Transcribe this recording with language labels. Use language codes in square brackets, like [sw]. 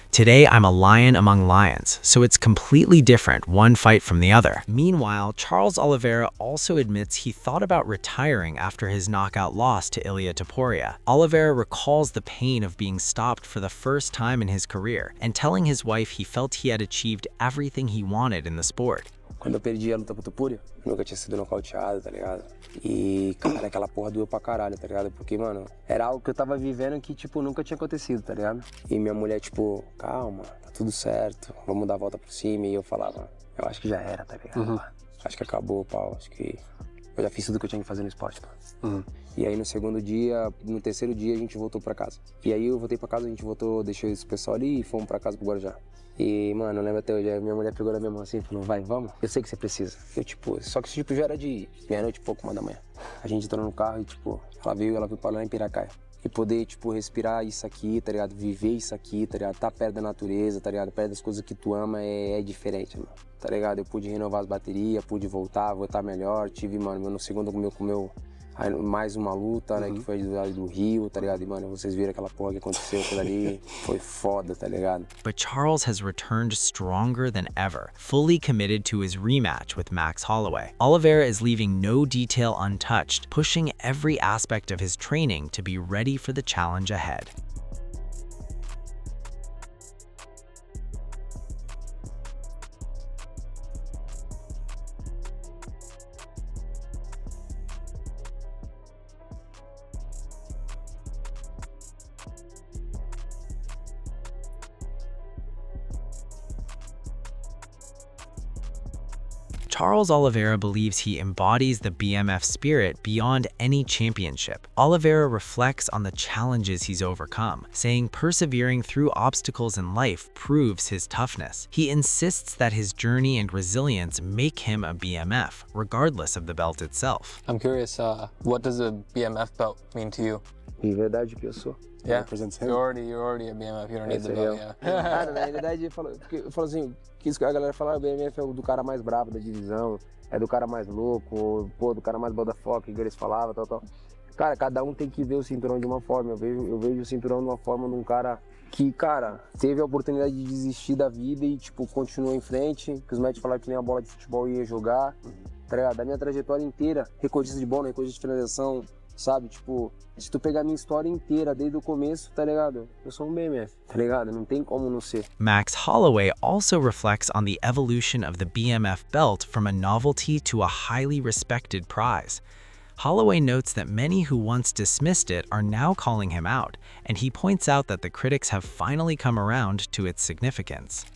[en] Today, I'm a lion among lions, so it's completely different, one fight from the other. Meanwhile, Charles Oliveira also admits he thought about retiring after his knockout loss to Ilia Topuria. Oliveira recalls the pain of being stopped for the first time in his career and telling his wife he felt he had achieved everything he wanted in the sport. [pt] Quando eu perdi a luta pro Topuria, nunca tinha sido nocauteado, tá ligado? E, cara, aquela porra doeu pra caralho, tá ligado? Porque, mano, era algo que eu tava vivendo que, tipo, nunca tinha acontecido, tá ligado? E minha mulher, tipo, calma, tá tudo certo, vamos dar a volta por cima. E eu falava, eu acho que já era, tá ligado? Acho que acabou, pau, acho que eu já fiz tudo que eu tinha que fazer no esporte, pô. E aí no segundo dia, no terceiro dia, a gente voltou pra casa. E aí eu voltei pra casa, a gente voltou, deixou esse pessoal ali e fomos pra casa pro Guarujá. E, mano, eu lembro até hoje, a minha mulher pegou na minha mão assim e falou, vai, vamos? Eu sei que você precisa. Eu, tipo, só que tipo, já era de meia-noite e pouco, 1h da manhã. A gente entrou no carro e, tipo, ela veio pra lá em Piracaia. E poder, tipo, respirar isso aqui, tá ligado? Viver isso aqui, tá ligado? Tá perto da natureza, tá ligado? Perto das coisas que tu ama é diferente, mano. Tá ligado? Eu pude renovar as baterias, pude voltar melhor. Tive, mano, no segundo comeu mais uma luta, né, que foi do Rio, tá ligado? E, mano, vocês viram aquela porra que aconteceu, aquilo ali, foi foda, tá ligado? [en] But Charles has returned stronger than ever, fully committed to his rematch with Max Holloway. Oliveira is leaving no detail untouched, pushing every aspect of his training to be ready for the challenge ahead. Charles Oliveira believes he embodies the BMF spirit beyond any championship. Oliveira reflects on the challenges he's overcome, saying persevering through obstacles in life proves his toughness. He insists that his journey and resilience make him a BMF, regardless of the belt itself. I'm curious, what does a BMF belt mean to you? [pt] De verdade que eu sou. [en] Yeah, Represents him. you're already a BMF, you don't need the belt, yeah. [pt] Cara, na realidade, eu falo assim, que isso que a galera fala, o BMF é o do cara mais brabo da divisão, é do cara mais louco, pô, do cara mais bodafoca, que eles falavam, tal. Cara, cada um tem que ver o cinturão de uma forma. Eu vejo o cinturão de uma forma de um cara que, cara, teve a oportunidade de desistir da vida e, tipo, continuou em frente, que os médicos falaram que nem a bola de futebol ia jogar, tá ligado? Da minha trajetória inteira, recordista de bola, recordista de finalização, sabe? Tipo, se tu pegar a minha história inteira desde o começo, tá ligado? Eu sou um BMF, tá ligado? Não tem como não ser. [en] Max Holloway also reflects on the evolution of the BMF belt from a novelty to a highly respected prize. Holloway notes that many who once dismissed it are now calling him out, and he points out that the critics have finally come around to its significance.